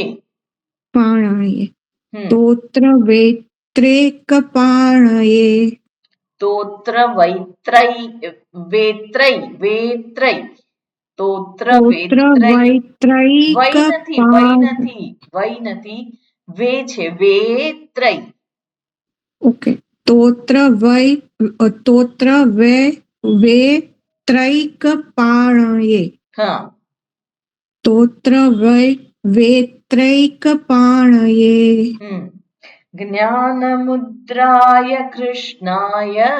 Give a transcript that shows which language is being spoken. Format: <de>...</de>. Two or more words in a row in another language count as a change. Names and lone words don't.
<sa>पाणये स्तोत्र वेत्रैकपाणये स्तोत्र वैत्रै वेत्रै वेत्रै स्तोत्र वेत्रै वै નથી वे છે વેત્रै. ओके स्तोत्र वेत्रैकपाणये</sa> <gu>हाँ</gu> <sa>स्तोत्र वेत्रैकपाणये ज्ञानमुद्राय कृष्णाय</sa>